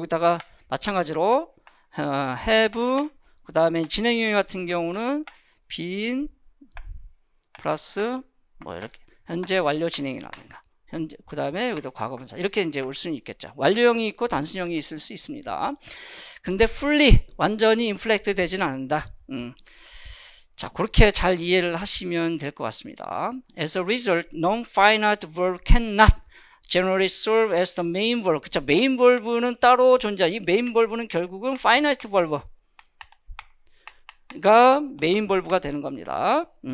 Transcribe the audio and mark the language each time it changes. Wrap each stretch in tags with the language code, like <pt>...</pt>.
<ko>여기다가 마찬가지로 have 그 다음에 진행형 같은 경우는 been 플러스 뭐 이렇게 현재 완료 진행이라든가 현재 그 다음에 여기도 과거분사 이렇게 이제 올 수는 있겠죠. 완료형이 있고 단순형이 있을 수 있습니다. 근데 fully 완전히 inflect 되지는 않는다. 자, 그렇게 잘 이해를 하시면 될 것 같습니다.</ko> <en>As a result, non-finite verb cannot generally serve as the main verb.</en> <ko>그쵸? 메인 verb는 따로 존재해. 이 메인 verb는 결국은 finite verb가 메인 verb가 되는 겁니다.</ko>